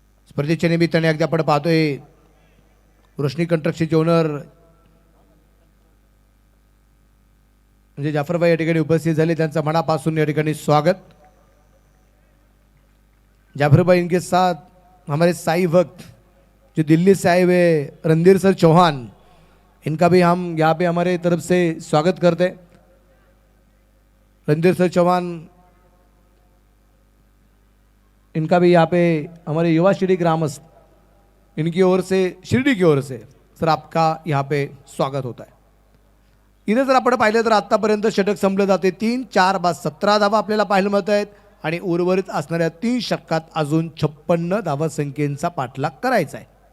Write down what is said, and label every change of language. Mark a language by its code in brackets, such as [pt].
[mr] स्पर्धेच्या निमित्ताने अगदी आपण पाहतोय रोशनी कंस्ट्रक्शनचे ओनर म्हणजे जाफरभाई या ठिकाणी उपस्थित झाले. त्यांचं मनापासून या ठिकाणी स्वागत. [hi] जाफरभाई इनके साथ हमारे साई भक्त जो दिल्ली से आए हुए रणधीर सर चौहान, इनका भी हम यहाँ पे हमारे तरफ से स्वागत करते. रणधीर सर चौहान, इनका भी यहाँ पे हमारे युवा शिरडी ग्रामस्थ, इनकी ओर से, शिरडी की ओर से सर आपका यहाँ पे स्वागत होता है. [mr] इथे जर आपण पाहिलं तर आतापर्यंत षटक संपले जाते. 3 4 बाद 17 धावा आपल्याला पाहायला मिळत आहेत आणि उर्वरित असणाऱ्या 3 षटकात अजून 56 धावसंख्येचा पाठलाग करायचा आहे.